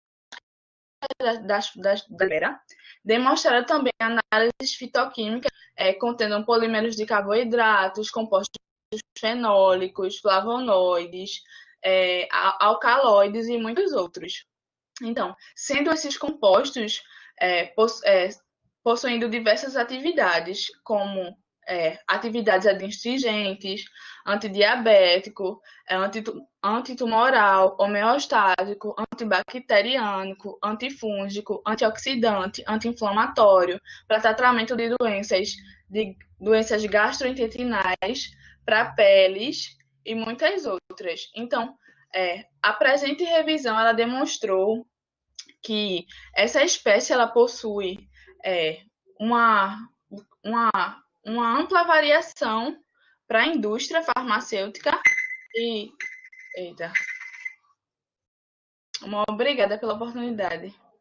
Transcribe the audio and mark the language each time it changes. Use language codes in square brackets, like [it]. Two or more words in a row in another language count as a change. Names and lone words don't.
[pt] da vera, demonstraram também análises fitoquímicas contendo polímeros de carboidratos, compostos fenólicos, flavonoides, alcaloides e muitos outros. Então, sendo esses compostos possuindo diversas atividades, como atividades adstringentes, antidiabético, antitumoral, homeostático, antibacteriânico, antifúngico, antioxidante, anti-inflamatório, para tratamento de doenças gastrointestinais, para peles e muitas outras. Então, a presente revisão ela demonstrou que essa espécie ela possui uma ampla variação para a indústria farmacêutica e obrigada pela oportunidade.